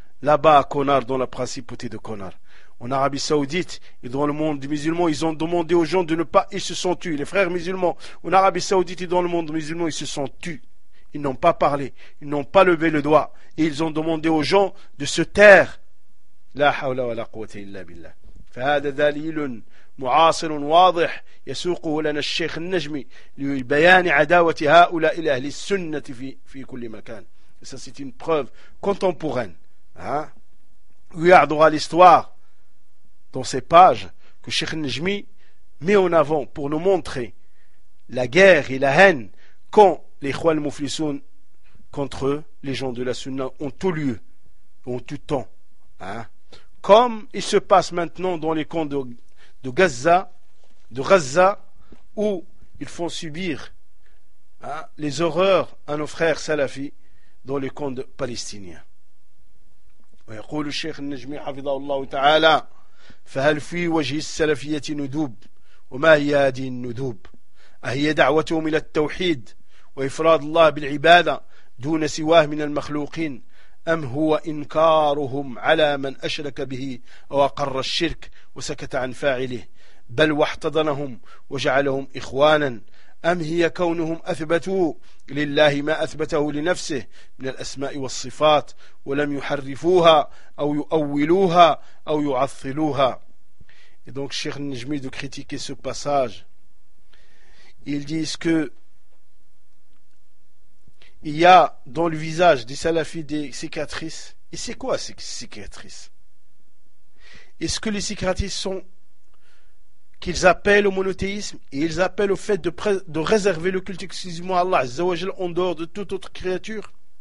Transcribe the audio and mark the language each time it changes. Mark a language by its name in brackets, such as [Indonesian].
[French] là-bas à Konar, dans la principauté de Konar. En Arabie Saoudite et dans le monde musulman, ils ont demandé aux gens de ne pas, ils se sont tus. Les frères musulmans, en Arabie Saoudite et dans le monde musulman, ils se sont tus. Ils n'ont pas parlé, ils n'ont pas levé le doigt. Et ils ont demandé aux gens de se taire. [Arabic] La hawla wa la quwwata illa billah. فهذا دليل معاصر واضح يسوقه لنا الشيخ النجمي لبيان عداوة هؤلاء إلى أهل السنة في كل مكان. [French] Et ça, c'est une preuve contemporaine, hein, où il y a droit à l'histoire dans ces pages que Cheikh Najmi met en avant pour nous montrer la guerre et la haine qu'ont les Khwal Mouflisoun contre eux, les gens de la Sunna ont tout lieu, ont tout temps, hein, comme il se passe maintenant dans les camps de Gaza où ils font subir, hein, les horreurs à nos frères salafis dans les camps palestiniens. [Arabic] ويقول الشيخ النجمي حفظه الله تعالى فهل في وجه السلفية ندوب وما هي هذه الندوب أهي دعوتهم إلى التوحيد وإفراد الله بالعبادة دون سواه من المخلوقين أم هو إنكارهم على من أشرك به أو أقر الشرك وسكت عن فاعله بل واحتضنهم وجعلهم إخوانا أم هي كونهم أثبتوا لله ما أثبته لنفسه من الأسماء والصفات ولم يحرفوها أو يؤولوها أو يعطلوها. [French] Et donc Cheikh Najmi de critiquer ce passage. Ils disent que il y a dans le visage des salafis des cicatrices. Et c'est quoi ces cicatrices? Est-ce que les cicatrices sont qu'ils appellent au monothéisme et ils appellent au fait de réserver le culte exclusivement à Allah Azza wa Jal en dehors de toute autre créature?